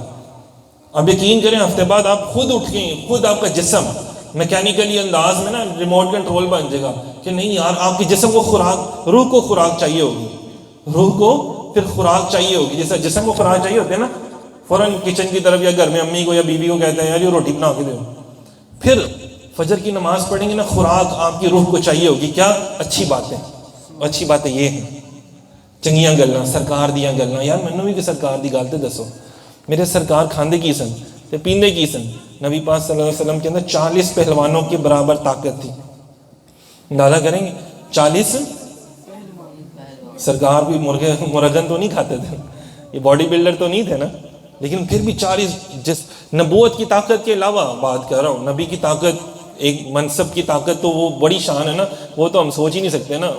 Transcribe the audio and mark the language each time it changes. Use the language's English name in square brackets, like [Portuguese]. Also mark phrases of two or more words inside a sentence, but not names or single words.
[Urdu] اب یقین کریں ہفتے بعد آپ خود اٹھ گئے، خود آپ کا جسم میکینیکلی انداز میں نا [English] remote control [Urdu] بن جائے گا کہ نہیں یار آپ کے جسم کو خوراک، روح کو خوراک چاہیے ہوگی، روح کو پھر خوراک چاہیے ہوگی. جیسے جسم کو خوراک چاہیے ہوتے ہیں نا، فوراً کچن کی طرف یا گھر میں امی کو یا بیوی کو کہتے ہیں یار یہ روٹی بنا کے دو. پھر فجر کی نماز پڑھیں گے نا، خوراک آپ کی روح کو چاہیے ہوگی. کیا اچھی باتیں، اچھی باتیں یہ ہیں، [Punjabi] چنگیاں گلاں، سرکار دیاں گلاں. یار مینوں بھی کہ سرکار دی گل تے دسو، میرے سرکار کھاندے کی سن تے پیندے کی سن. [Urdu] نبی پاک [Arabic] صلی اللہ علیہ وسلم [Urdu] کے اندر 40 پہلوانوں کے برابر طاقت تھی. اندازہ کریں گے 40. سرکار بھی مرغن تو نہیں کھاتے تھے، یہ [English] body builder [Urdu] تو نہیں تھے نا، لیکن پھر بھی 40. جس نبوت کی طاقت کے علاوہ بات کر رہا ہوں، نبی کی طاقت، ایک منصب کی طاقت تو وہ بڑی شان ہے نا، وہ تو ہم سوچ ہی نہیں سکتے نا.